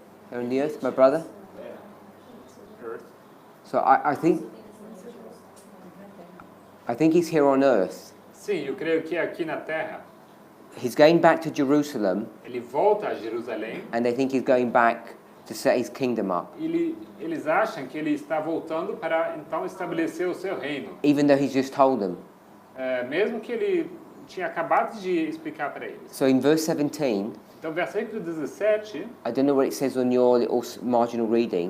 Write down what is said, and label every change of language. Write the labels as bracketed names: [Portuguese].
[English] Here on the earth, my brother? Earth. So I think he's here on earth. [Portuguese] Sim, eu creio que aqui na Terra, [English] He's going back to Jerusalem, [Portuguese] ele volta a Jerusalém. [English] and they think he's going back to set his kingdom up, [Portuguese] Eles acham que ele está voltando para então estabelecer o seu reino, [English] even though he's just told them. [Portuguese] mesmo que ele tinha acabado de explicar para eles. [English] So in verse 17, [Portuguese] Então, versículo 17, [English] I don't know what it says on your little marginal reading.